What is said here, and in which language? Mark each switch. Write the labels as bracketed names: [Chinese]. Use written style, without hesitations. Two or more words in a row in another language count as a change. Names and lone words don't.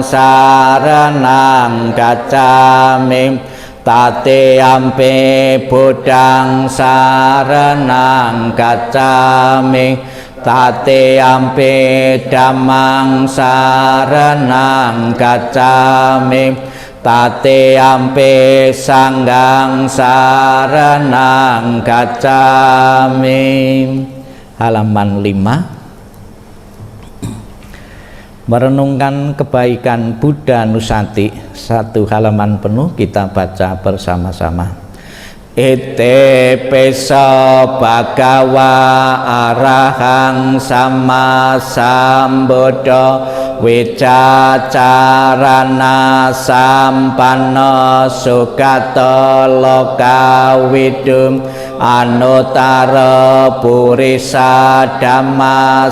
[Pali] saranang gacchami, Tatiyampi Buddhang saranang gacchami, Tatiyampi Dhammang saranang gacchami, Tatiyampi Sanghang saranang gacchami. [Indonesian] Halaman 5. Merenungkan kebaikan Buddha Nusati, 1 halaman penuh kita baca bersama-sama. [Pali] Ite pesa bhagawa arahang sama sambuddha wicacarana sampanna sugato loka widum anutara purisa dhamma